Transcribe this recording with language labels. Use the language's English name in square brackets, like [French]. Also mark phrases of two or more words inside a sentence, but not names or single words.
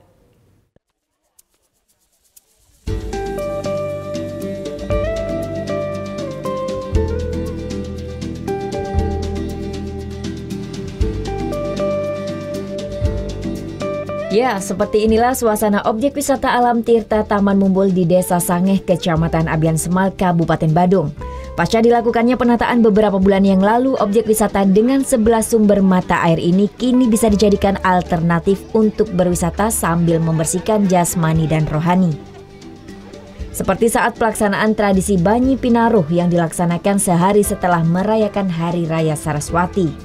[Indonesian] Ya, seperti inilah suasana objek wisata Alam Tirta Taman Mumbul di Desa Sangeh, Kecamatan Abian Semal, Kabupaten Badung. Pasca dilakukannya penataan beberapa bulan yang lalu, objek wisata dengan 11 sumber mata air ini kini bisa dijadikan alternatif untuk berwisata sambil membersihkan jasmani dan rohani. Seperti saat pelaksanaan tradisi Banyu Pinaruh yang dilaksanakan sehari setelah merayakan Hari Raya Saraswati.